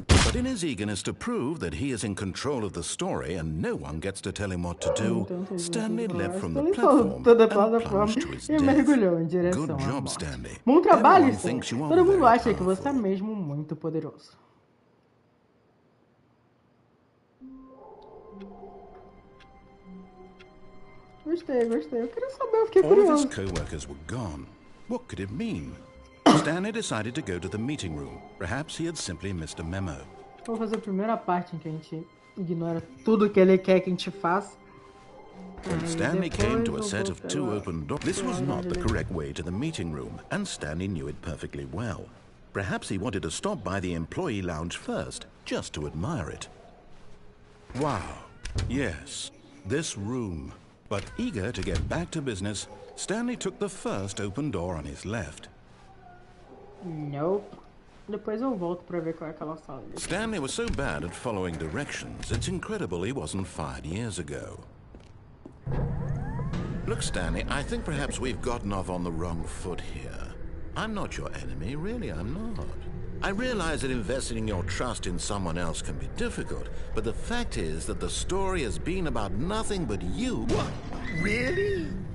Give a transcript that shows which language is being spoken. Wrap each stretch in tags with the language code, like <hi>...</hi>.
<en>But in his eagerness to prove that he is in control of the story and no one gets to tell him what to do, Stanley leapt from the platform and plunged to his death. Good job, Stanley.</en> <pt>Bom trabalho, Stanley. Todo mundo acha que você é mesmo muito poderoso. Gostei. Eu queria saber, eu fiquei curioso.</pt> <en>All of his co-workers were gone. What could it mean? Stanley decided to go to the meeting room. Perhaps he had simply missed a memo.</en> <pt>Vou fazer a primeira parte em que a gente ignora tudo que ele quer que a gente faça.</pt> <en>When Stanley came to a set of 2 open doors, this was not the correct way to the meeting room, and Stanley knew it perfectly well. Perhaps he wanted to stop by the employee lounge first, just to admire it. Wow, yes, this room. But eager to get back to business, Stanley took the first open door on his left. Nope.</en> <pt>Depois eu volto pra ver qual é aquela sala.</pt> <en>Stanley was so bad at following directions, it's incredible he wasn't fired years ago. Look, Stanley, I think perhaps we've gotten off on the wrong foot here. I'm not your enemy, really, I'm not. I realize that investing your trust in someone else can be difficult, but the fact is that the story has been about nothing but you. What? Really?</en>